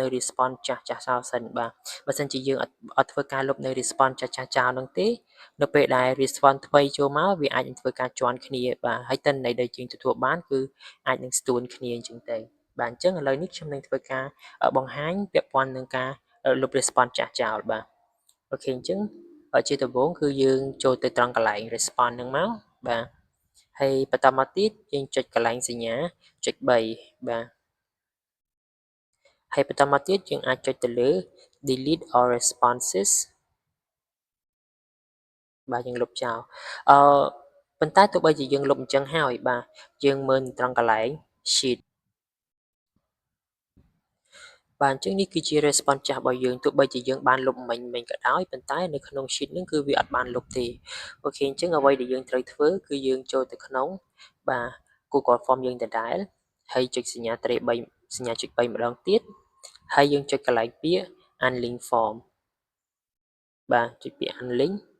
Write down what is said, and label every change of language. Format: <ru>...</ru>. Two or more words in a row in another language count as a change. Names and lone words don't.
<km>response ចាស់ៗចោលសិនបាទបើសិនជាយើងអត់ធ្វើការលុបនៅ response ចាស់ៗចោលហ្នឹងទេនៅពេលដែល response ថ្មីចូលមកវាអាចនឹងធ្វើការជាន់គ្នាបាទហើយទិន្នន័យដែលយើងទទួលបានគឺអាចនឹងស្ទួនគ្នាអញ្ចឹងទៅបាទអញ្ចឹងឥឡូវនេះខ្ញុំនឹងធ្វើការបង្ហាញពាក់ព័ន្ធនឹងការលុប response ចាស់ចោលបាទអូខេអញ្ចឹងជាដំបូងគឺយើងចូលទៅត្រង់កន្លែង response ហ្នឹងមកបាទហើយបន្តមកទៀតយើងចុចកន្លែងសញ្ញាចុច3បាទ ហើយបន្តមកទៀតយើងអាចចុចទៅលើ</km> <en>delete all responses</en> <km>បាទយើងលុបចោលអឺប៉ុន្តែទោះបីជាយើងលុបអញ្ចឹងហើយបាទយើងមើលត្រង់កន្លែង sheet បាទអញ្ចឹងនេះគឺជា response ចាស់របស់យើងទោះបីជាយើងបានលុបមិញក៏ដោយប៉ុន្តែនៅក្នុង sheet ហ្នឹងគឺវាអត់បានលុបទេអូខេអញ្ចឹងអ្វីដែលយើងត្រូវធ្វើគឺយើងចូលទៅក្នុងបាទ Google Form យើងដដែលហើយចុចសញ្ញាត្រេ3សញ្ញាចុច3ម្ដងទៀតហើយយើងចុចកន្លែងពាក្យ</km> <en>unlink form</en> <km>បាទចុចពាក្យ unlink</km>